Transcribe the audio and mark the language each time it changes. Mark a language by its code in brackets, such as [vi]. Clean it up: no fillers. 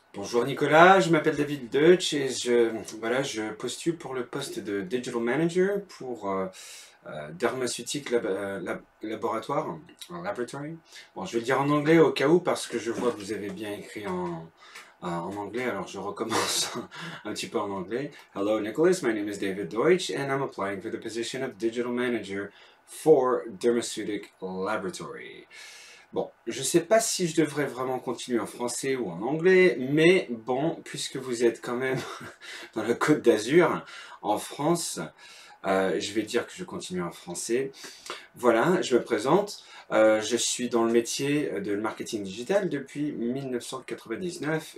[fr] Bonjour Nicolas, je m'appelle David Deutsch et je postule pour le poste de Digital Manager pour Dermaceutics Laboratoire, en Laboratory. Bon, je vais le dire en anglais au cas où parce que je vois que vous avez bien écrit en anglais, alors je recommence un petit peu en anglais. [en] Hello Nicholas, my name is David Deutsch and I'm applying for the position of Digital Manager for Dermaceutic Laboratory. [fr] Bon, je ne sais pas si je devrais vraiment continuer en français ou en anglais, mais bon, puisque vous êtes quand même dans la Côte d'Azur, en France, je vais dire que je continue en français. Voilà, je me présente. Je suis dans le métier de marketing digital depuis 1999.